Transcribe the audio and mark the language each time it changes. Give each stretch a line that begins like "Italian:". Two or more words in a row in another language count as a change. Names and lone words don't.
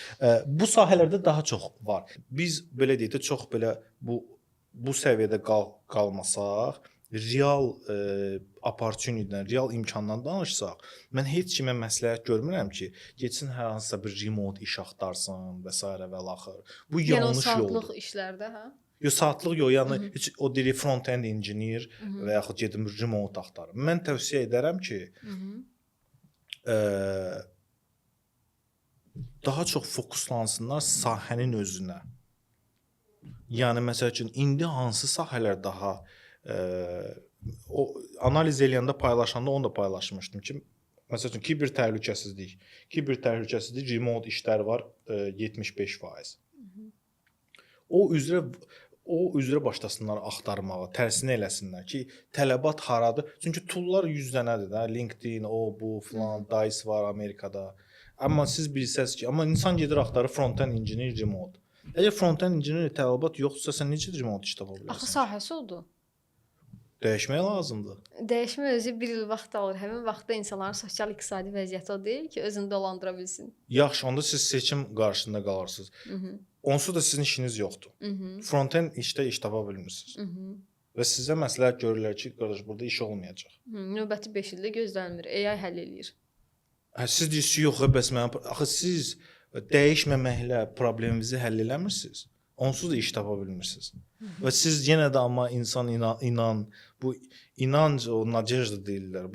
Azerbaijani: Bu sahələrdə daha çox var. Biz belə deyək də çox belə bu səviyyədə qalmasaq,
English: real opportunity-dən,
Azerbaijani: real imkandan danışsaq, mən heç kimə məsləhət görmürəm ki, getsin hər hansısa bir remote iş axtarsın və s. və l-axır. Bu yanlış yoldur. Yəni saatlıq işlərdə, hə? Yox, saatlıq yox, yəni heç o deyir
English: front-end engineer
Azerbaijani: və yaxud gedim remote axtarım. Mən tövsiyə edərəm ki, daha çox fokuslansınlar sahənin özünə. Yəni məsəl üçün indi hansı sahələr daha o analiz eləyəndə paylaşanda onu da paylaşmışdım ki, məsəl üçün kiber təhlükəsizlik remote işlər var 75%. O üzrə başlasınlar axtarmağa, tərsini eləsinlər ki, tələbat haradır? Çünki toollar 100 dənədir də, LinkedIn, bu filan, Dice var Amerikada. Amma siz bilsəz ki, amma insan gedir axtarır
English: front-end engineer remote.
Azerbaijani: Əgər
English: front-end engineer
Azerbaijani: tələbat yoxdursa, sən necə remote iş tapa bilərsən? Axı sahəsi odur. Dəyişmək lazımdır. Dəyişmə özü bir il vaxt alır. Həmin vaxtda insanların sosial-iqtisadi vəziyyəti o deyil ki, özünü dolandıra bilsin. Yaxşı, onda siz seçim qarşısında qalırsınız. Onsuz da sizin işiniz yoxdur. Front-end işdə iş tapa bilmirsiniz. Və sizə məsləhət görürlər ki, qardaş, burada iş olmayacaq. Növbəti 5 ildə gözlənmir. AI həll eləyir. Siz deyirsiniz, yox, bəs mən axı siz dəyişməməklə probleminizi həll eləmirsiniz. Onsuz da iş tapa bilmirsiniz. Və siz yenə də amma insan inan, bu inanc o nadejda deyirlər.